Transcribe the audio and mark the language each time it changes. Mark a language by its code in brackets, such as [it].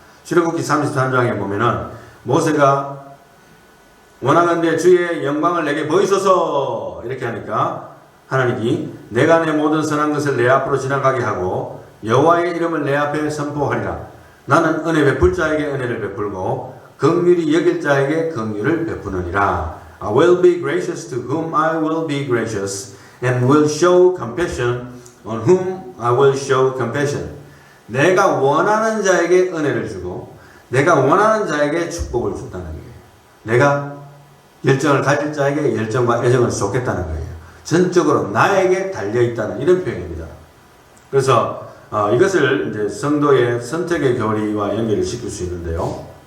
[ko] 출애굽기 33장에 보면은 모세가 원하건대 주의 영광을 내게 보이소서 이렇게 하니까 하나님이 내가 내 모든 선한 것을 내 앞으로 지나가게 하고 여호와의 이름을 내 앞에 선포하리라. 나는 은혜 베풀 자에게 은혜를 베풀고 긍휼히 여길 자에게 긍휼을 베푸느니라. [en] I will be gracious to whom I will be gracious, and will show compassion on whom I will show compassion. [ko] 내가 원하는 자에게 은혜를 주고 내가 원하는 자에게 축복을 준다는 거예요. 내가 열정을 가질 자에게 열정과 애정을 쏟겠다는 거예요. 전적으로 나에게 달려있다는 이런 표현입니다. 그래서 이것을 이제 성도의 선택의 교리와 연결을 시킬 수 있는데요.